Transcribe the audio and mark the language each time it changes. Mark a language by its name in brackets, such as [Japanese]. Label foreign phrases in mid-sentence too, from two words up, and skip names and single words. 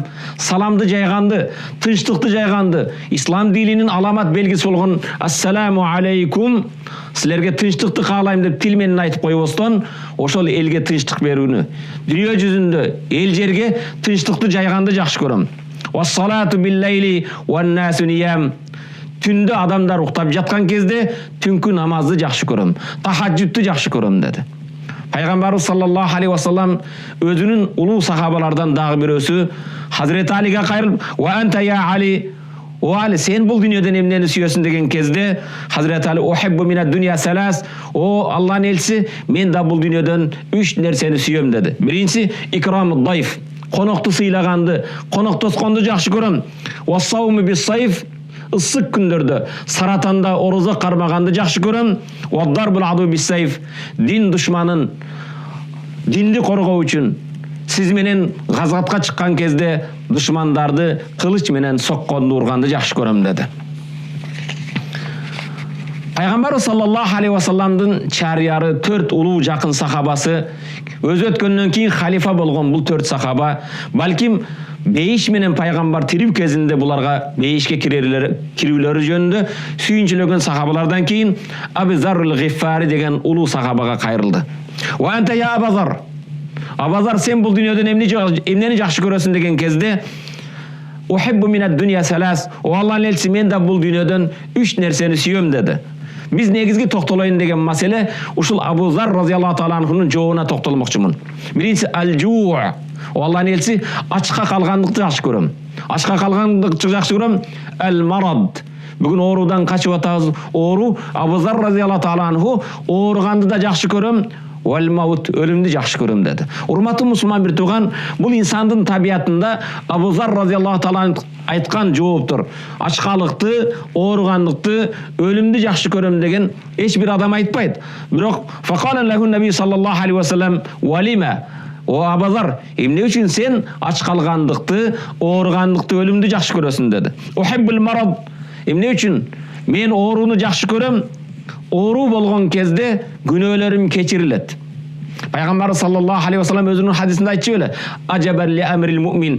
[Kyrgyz] Саламды жайганды, тынчтыкты жайганды, ислам дининин аламат белгиси болгон [Arabic] السلام عليكم. [Kyrgyz] Силерге тынчтыкты каалайм деп тил менен айтып койбостон, ошол элге тынчтык берүүнү, дүйнө жүзүндө эл жерге тынчтыкты жайганды жакшы көрөм. [Arabic] والصلاة بالليل والناس نيام. [Kyrgyz] Түндө адамдар уктап жаткан кезде түнкү намазды жакшы көрөм, тахаджудту жакшы көрөм деди. Пайгамбарыбыз [Arabic] صلى الله عليه وسلم [Kyrgyz] өзүнүн улуу сахабалардан дагы бирөөсү Хазирети Алиге кайрылып, [Arabic] "وأنت يا علي". [Kyrgyz] О Али, сен бул дүйнөдөн эмнени сүйөсүң деген кезде Хазирети Али [Arabic] "أحب من الدنيا ثلاث". [Kyrgyz] О Аллахтын элчиси, мен да бул дүйнөдөн 3 нерсени сүйөм деди. Биринчи [Arabic] إكرام الضيف, [Kyrgyz] конокту сыйлаганды, коноктосконду жакшы көрөм. [Arabic] والصوم بالصيف, [Kyrgyz] ысык күндөрдө саратанда орозо кармаганды жакшы көрөм. [Arabic] وضرب العدو بالسيف, [Kyrgyz] дин душманын динди коргоо үчүн сиз менен газгатка чыккан кезде душмандарды кылыч менен сокконду урганды жакшы көрөм деди. Пайгамбар [Arabic] صلى الله عليه وسلم [Kyrgyz] чарыяры 4 улуу жакын сахабасы өзү өткөндөн кийин халифа болгон бул 4 сахаба, балким бейиш менен пайгамбар тирүү кезинде буларга бейишке кирүүлөрү жөнүндө сүйүнчүлөгөн сахабалардан кийин Абу Заррул Гиффари деген улуу сахабага кайрылды. [Arabic] "وأنت يا أبو ذر". [Kyrgyz] Абу Зар, сен бул дүйнөдөн эмнени жакшы көрөсүң деген кезде [Arabic] "أحب من الدنيا ثلاث". [Kyrgyz] О Аллахтын элчиси, мен да бул дүйнөдөн 3 нерсени сүйөм деди. Биз негизги токтолоюн деген маселе ушул Абу Зар [Arabic] رضي الله تعالى عنه [Kyrgyz] жообуна токтолмокчумун. Биринчи аль-жуу. О Аллахтын элчиси, ачка калгандыкты жакшы көрөм. Ачка калгандыкты жакшы көрөм. Ал-марад. Бүгүн оорудан качып атабыз. Оору Абу Зар [Arabic] رضي الله تعالى عنه [Kyrgyz] ооруганды да жакшы көрөм. Вал-маут, өлүмдү жакшы көрөм деди. Урматтуу мусулман бир тууган, бул инсандын табиятында Абу Зар [Arabic] رضي الله تعالى [Kyrgyz] айткан жооптур. Ачкалыкты, ооругандыкты, өлүмдү жакшы көрөм деген эч бир адам айтпайт. [Arabic] Бирок فقال له النبي صلى الله عليه وسلم ولماذا. [Kyrgyz] О Абу Зар, эмне үчүн сен ачкалгандыкты, ооругандыкты, өлүмдү жакшы көрөсүң деди. [Arabic] أحب المرض. [Kyrgyz] Эмне үчүн? Мен ооруну жакшы көрөм. Оору болгон кезде күнөөлөрүм кечирилет. Пайгамбар [Arabic] صلى الله عليه وسلم [Kyrgyz] өзүнүн хадисинде айтчу беле: [Arabic] "عجبا لأمر المؤمن."